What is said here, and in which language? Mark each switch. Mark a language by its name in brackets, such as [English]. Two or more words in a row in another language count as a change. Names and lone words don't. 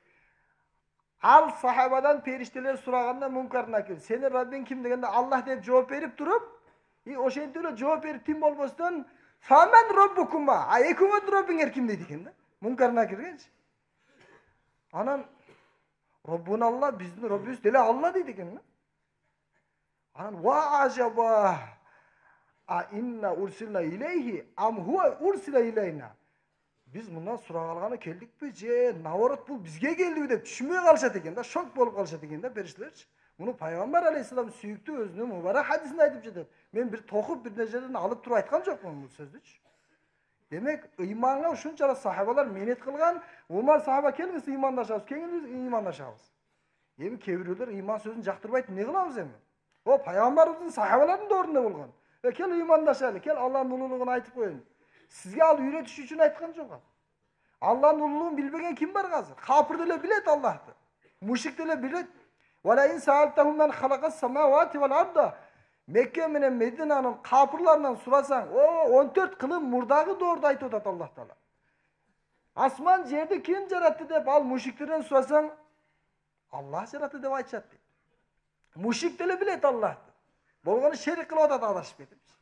[Kyrgyz] Ал сахабадан периштелер сураганда Мункар Накир, сенин Раббиң ким дегенде Аллах деп жооп берип туруп, ошентип эле жооп берип тим болбостон, [Arabic] "فمن ربكما", [Kyrgyz] экөөңөрдүн Раббиңер ким дейт экен да. Мункар Накиргечи. Анан [Arabic] ربنا الله, [Kyrgyz] биздин Роббибиз деле Алла дейт экен да. [Arabic] Анан وعجب. أإنا أرسلنا إليه أم هو أرسل إلينا. [Kyrgyz] Биз мындан сурагалганы келдикпи же наоборот бул бизге келдиби деп түшүнбөй калышат экен да, шок болуп калышат экен да периштелерчи. Муну пайгамбар алейхиссалам сүйүктүү өзүнүн мубарак хадисинде айтып жатат. Мен бир токуп бир нерседен алып туруп айткан жокмун бул сөздүчү. Демек, ыйманга ушунчалык сахабалар мээнет кылган. Умар сахаба келиңиз ыймандашабыз, келиңиз ыймандашабыз. Эми кээ бирөөлөр ыйман сөзүн жактырбайт, эмне кылабыз эми? О, пайгамбарыбыздын сахабалардын доорунда болгон. Кел ыймандашалы, кел Алланын улуулугун айтып коеюн. Сизге ал үйрөтүш үчүн айткан жок. Алланын улуулугун билбеген ким бар азыр? Капыр деле билет Аллахты. Мушрик деле билет. [Arabic] ولئن سألتهم من خلق السماوات والأرض. [Kyrgyz] Мекке менен Мединанын капырларынан сурасаң, 14 кылым мурдагы доорду айтып атат Аллах таала. Асман жерди ким жаратты деп ал мушриктерден сурасаң, Аллах жаратты деп айтышат дейт. Мушрик деле билет Аллахты. Болгону шерик кылып атат, адашып кетип.